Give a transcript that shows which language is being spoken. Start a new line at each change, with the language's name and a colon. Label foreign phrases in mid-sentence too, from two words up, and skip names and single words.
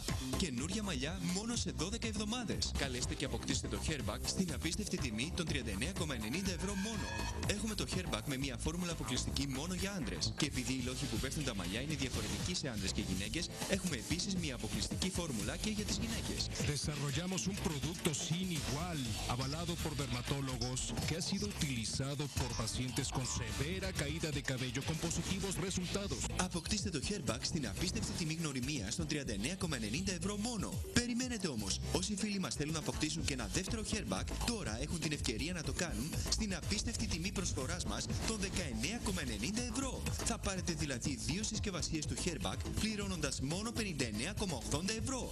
Greek: Καινούρια μαλλιά μόνο σε 12 εβδομάδες. Καλέστε και αποκτήστε το Hairback στην απίστευτη τιμή των 39,90 € μόνο. Έχουμε το Hairback με μια φόρμουλα αποκλειστική μόνο για άντρες. Και επειδή οι λόγοι που πέφτουν τα μαλλιά είναι διαφορετικοί σε άντρες και γυναίκες, έχουμε επίσης μια αποκλειστική φόρμουλα και για τις γυναίκες.
Spanish: Desarrollamos un producto sin igual, avalado por dermatólogos, que ha sido utilizado por pacientes con severa caída de cabello con positivos resultados.
Greek: Αποκτήστε το Hairback στην απίστευτη τιμή γνωριμίας των 39,90 € μόνο. Περιμένετε όμως. Όσοι φίλοι μας θέλουν να αποκτήσουν και ένα δεύτερο Hairback, τώρα έχουν την ευκαιρία να το κάνουν στην απίστευτη τιμή προσφοράς μας των 19,90 €. Θα πάρετε δηλαδή 2 συσκευασίες του Hairback πληρώνοντας μόνο 59,80 €.